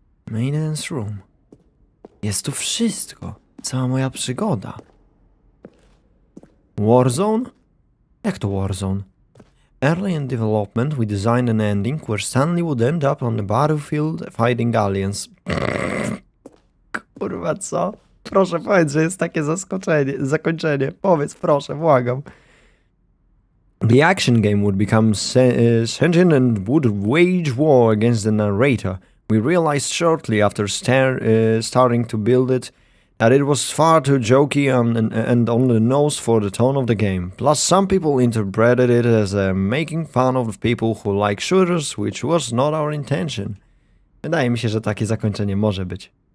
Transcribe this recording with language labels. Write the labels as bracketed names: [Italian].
[English] Maintenance room. [Polish] Jest tu wszystko. Cała moja przygoda. Warzone? Jak to Warzone? [English] Early in development, we designed an ending where Stanley would end up on the battlefield fighting aliens. [Polish] Kurwa, co? Proszę powiedz, że jest takie zakończenie. Powiedz, proszę, błagam. [English] The action game would become sentient and would wage war against the narrator. We realized shortly after starting to build it that it was far too jokey and on the nose for the tone of the game. Plus, some people interpreted it as making fun of people who like shooters, which was not our intention. [Polish] Wydaje mi się, że takie zakończenie może być.